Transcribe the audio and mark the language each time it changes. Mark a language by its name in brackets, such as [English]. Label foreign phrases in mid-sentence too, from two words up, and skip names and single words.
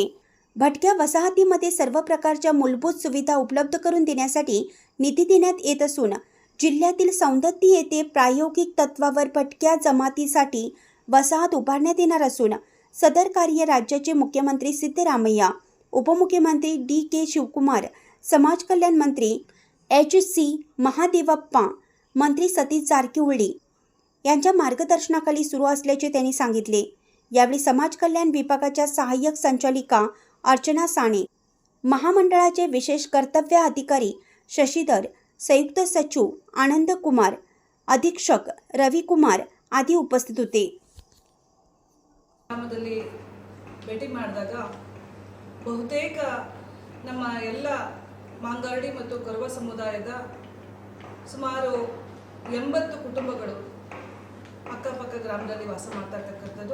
[Marathi] भटक्या वसाहतीमध्ये सर्व प्रकारच्या मूलभूत सुविधा उपलब्ध करून देण्यासाठी निधी देण्यात येत असून जिल्ह्यातील सौंदत्ती येथे प्रायोगिक तत्वावर भटक्या जमातीसाठी वसाहत उभारण्यात येणार असून सदर कार्य राज्याचे मुख्यमंत्री सिद्धरामय्या, उपमुख्यमंत्री DK शिवकुमार, समाज कल्याण मंत्री HC महादेवप्पा, मंत्री सतीश जारकिहोळी यांच्या मार्गदर्शनाखाली सुरू असल्याचे त्यांनी सांगितले। यावेळी समाज कल्याण विभागाच्या सहाय्यक संचालिका अर्चना साने, महामंडळाचे विशेष कर्तव्य अधिकारी शशीधर, संयुक्त सचिव आनंद कुमार, अधीक्षक रवी कुमार आदी उपस्थित होते। [Kannada] ಗ್ರಾಮದಲ್ಲಿ ಭೇಟಿ ಮಾಡಿದಾಗ ಬಹುತೇಕ ನಮ್ಮ ಎಲ್ಲ ಮಾಂಗಾರ್ಡಿ ಮತ್ತು ಕೊರವ ಸಮುದಾಯದ ಸುಮಾರು 80 ಕುಟುಂಬಗಳು ಅಕ್ಕಪಕ್ಕ ಗ್ರಾಮದಲ್ಲಿ ವಾಸ ಮಾಡ್ತಾ ಇರ್ತಕ್ಕಂಥದ್ದು।